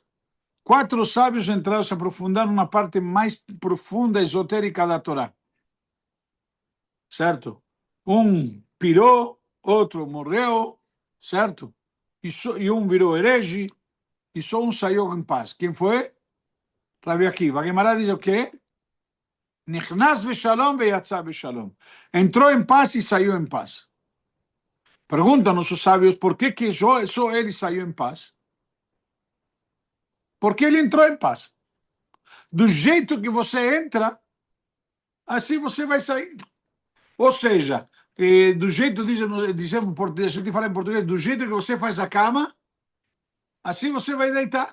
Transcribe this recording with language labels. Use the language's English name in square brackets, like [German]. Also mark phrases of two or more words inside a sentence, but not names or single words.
[Portuguese] 4 sábios entraram se aprofundaram na parte mais profunda, esotérica da Torá. Certo? Um pirou, outro morreu, certo? E um virou herege, e só um saiu em paz. Quem foi? Rabi Akiva. A Gemara diz o quê? [Hebrew] נכנס בשלום ויצא בשלום. [Portuguese] Entrou em paz e saiu em paz. Perguntam os sábios por que só ele saiu em paz. Porque ele entrou em paz. Do jeito que você entra, assim você vai sair. Ou seja, do jeito, dizemos em português, eu te falo em português, do jeito que você faz a cama, assim você vai deitar.